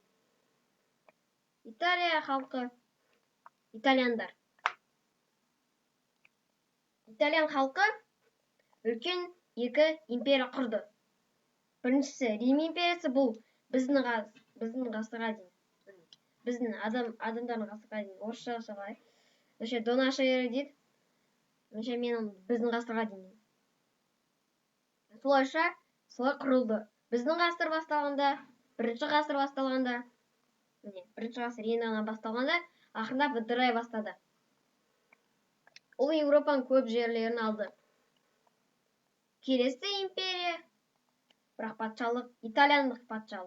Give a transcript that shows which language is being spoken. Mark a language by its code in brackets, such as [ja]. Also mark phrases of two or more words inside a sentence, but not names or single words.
[kk] Италия халқы итальяндар. Итальян халқы үлкен екі империя құрды. Біріншісі Рим империясы, бұл біздің ғасырға дейін. Біздің адамдардың ғасырға дейін. Орысша қалай? [ru] До нашей эры дейді. [kk] Мен біздің ғасырға дейін. Солай құрылды. Біздің ғасыр басталғанда, бірінші ғасыр басталғанда, бірінші ғасыр енді басталғанда, ақырындап ыдырай бастады. Ол Европаның көп жерлерін алды. Келесі империя, бірақ патшалық, итальяндық патшалық.